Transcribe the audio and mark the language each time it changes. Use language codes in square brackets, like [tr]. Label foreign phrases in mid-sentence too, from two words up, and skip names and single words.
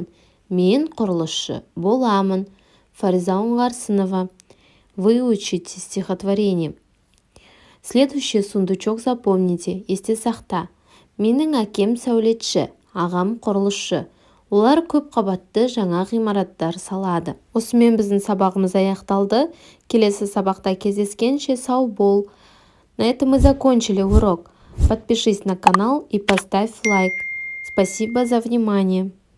[kk] Мен құрылысшы боламын. Фариза Оңғарсынова. [ru] Выучите стихотворение. Следующий сундучок запомните, [kk] есте сақта. Менің әкем сәулетші, ағам құрылысшы. Олар көп қабатты жаңа ғимараттар салады. Осымен біздің сабағымыз аяқталды. Келесі сабақта кездескенше сау бол. [ru] На этом мы закончили урок. Подпишись на канал и поставь лайк. Спасибо за внимание.